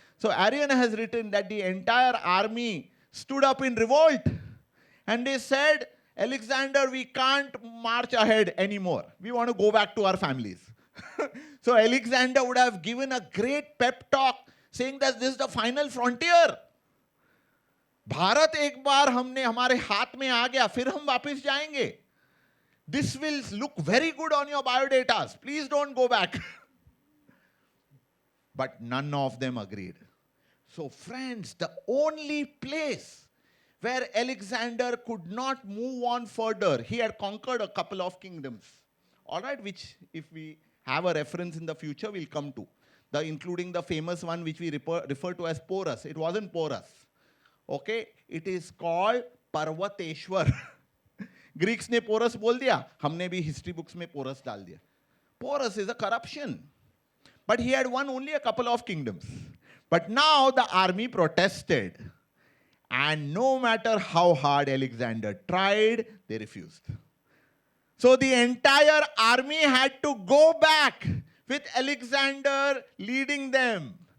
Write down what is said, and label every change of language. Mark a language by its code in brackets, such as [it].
[en] So Arrian has written that the entire army stood up in revolt. And they said, Alexander, we can't march ahead anymore. We want to go back to our families. So Alexander would have given a great pep talk saying that this is the final frontier. [hi] Bharat एक बार हमने हमारे हाथ में आ गया, फिर हम वापस जाएंगे. [en] This will look very good on your biodatas. Please don't go back. But none of them agreed. So friends, the only place where Alexander could not move on further, he had conquered a couple of kingdoms, all right, which if we have a reference in the future, we'll come to, including the famous one which we refer to as Porus. It wasn't Porus, okay? It is called Parvateshwar. [hi] Greeks ने Porus बोल दिया, हमने भी [en] history books [hi] में Porus डाल दिया. [en] Porus is a corruption. But he had won only a couple of kingdoms. But now the army protested. And no matter how hard Alexander tried, they refused. So the entire army had to go back with Alexander leading them.